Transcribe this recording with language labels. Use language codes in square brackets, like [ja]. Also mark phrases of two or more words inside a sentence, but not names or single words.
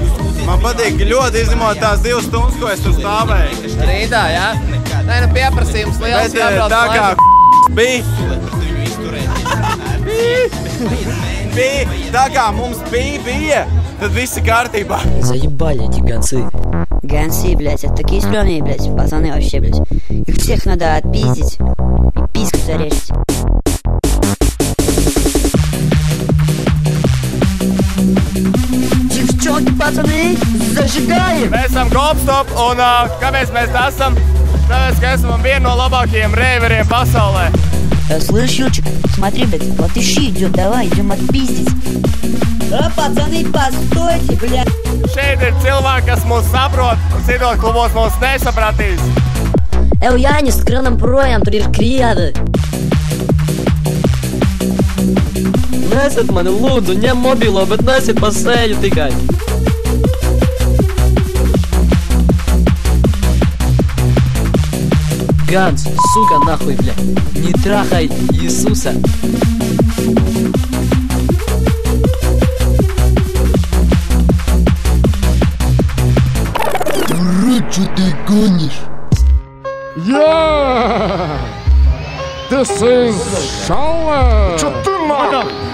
[lv] Man patīk ļoti izņemot tās 2 stundas, ko es tur stāvēju. Rindā, jā? Nē, nu pieprasījums liels jābrauc tā kā tā kā mums bija, tad viss ir kārtībā. [ru] Заебали эти гонцы. Гонцы, блядь, это такие стрёмные, блядь, пацаны вообще, блядь. Их всех надо отпиздить и письку зарезать. Пацаны, зажигаем! [lv] Mēs esam Gopstop, un kāpēc mēs tā esam? Tāpēc, ka esam viena no labākajiem reiveriem pasaulē. [ru] Слышь, Юрчик, смотри, блядь, латыши идет, давай, идем отпиздить. Да, пацаны, постойте, блядь. [lv] Šeit ir cilvēki, kas mūs saprot, un citos klubos mūs nesapratīs. Jānis, skranam projām, tur ir krievi. Nesiet mani, lūdzu, ņem mobilo, bet nesiet pa sēļu tikai. [ru] Ганс, сука, нахуй, блядь, не трахай Иисуса. Дурак, что ты гонишь? [en] Yeah! This is Charlotte! [ru] Что ты нахуй?